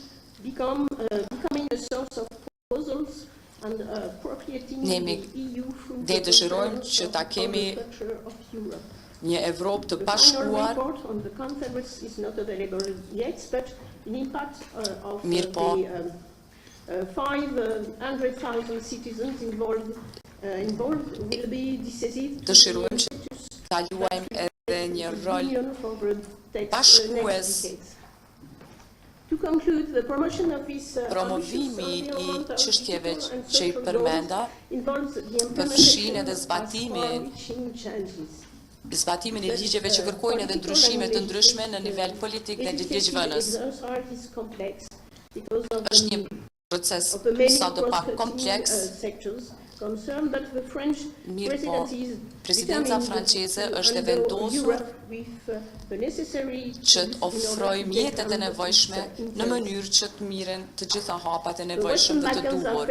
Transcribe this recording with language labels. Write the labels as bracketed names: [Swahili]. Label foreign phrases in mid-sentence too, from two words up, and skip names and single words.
[Albanian] Ne dëshirojmë që ta kemi një Evropë të bashkuar, mirë po, 500,000 dëshirojmë që ta luajmë edhe një rol bashkues [English] To conclude, the promotion of this [Albanian] Promovimi I çështjeve që I përmenda përfshin edhe zbatimin E ligjeve që kërkojnë edhe ndryshime të ndryshme në nivel politik dhe ligjvënës. Është një proces sadopak kompleks, mirë po, presidenca franceze është e vendosur që të ofroj mjetet e nevojshme në mënyrë që të miren të gjitha hapat e nevojshme dhe të duhur.